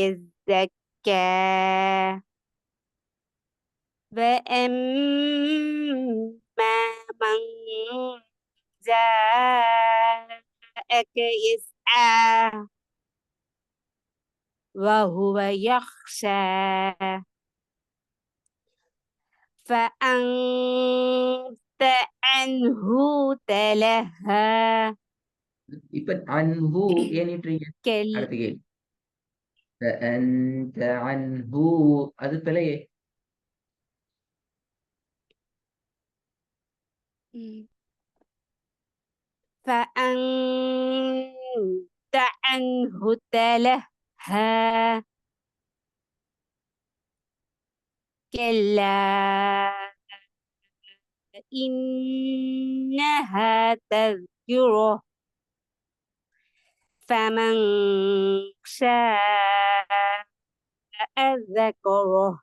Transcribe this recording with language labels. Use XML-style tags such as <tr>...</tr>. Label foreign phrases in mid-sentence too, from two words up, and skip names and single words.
<ar>يزكى وأما من جاءك يسعى وهو يخشى فأنت عنه تلهى</ar> <ta>இப்ப அன்ஹு ஏனிட்டீங்க.</ta> <ar>كل</ar> <ta>அடுத்த கேள்வி.</ta> <ar>فأنت عنه</ar> <ta>அது பிழையே.</ta> <ar>فأنت عنه تلهى كلا إنها تذكرة فمن شاء ذكره</ar>